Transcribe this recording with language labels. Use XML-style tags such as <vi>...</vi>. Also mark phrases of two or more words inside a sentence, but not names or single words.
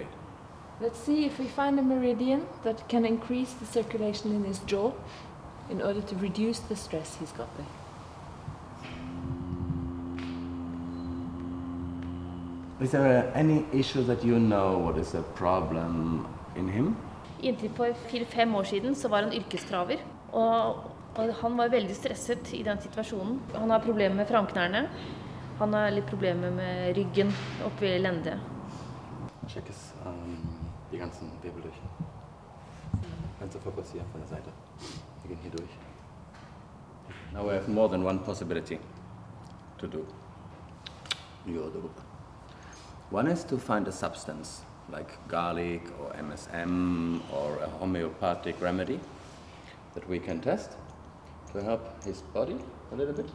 <en>Let's see if we find a meridian that can increase the circulation in his jaw in order to reduce the stress he's got there. Is there any issue that you know what is a problem in him?</en> <no>Inntil for 4-5 år siden så var han yrkestraver, og han var veldig stresset i den situasjonen. Han har problemer med framknærne, han har litt problemer med ryggen oppe ved lendet.</no> <de>Check es die ganzen Wirbel durch. Renzo, fokus hier von der Seite. Wir gehen hier durch.</de> <en>Now we have more than one possibility to do. One is to find a substance like garlic or MSM or a homeopathic remedy that we can test to help his body a little bit.</en>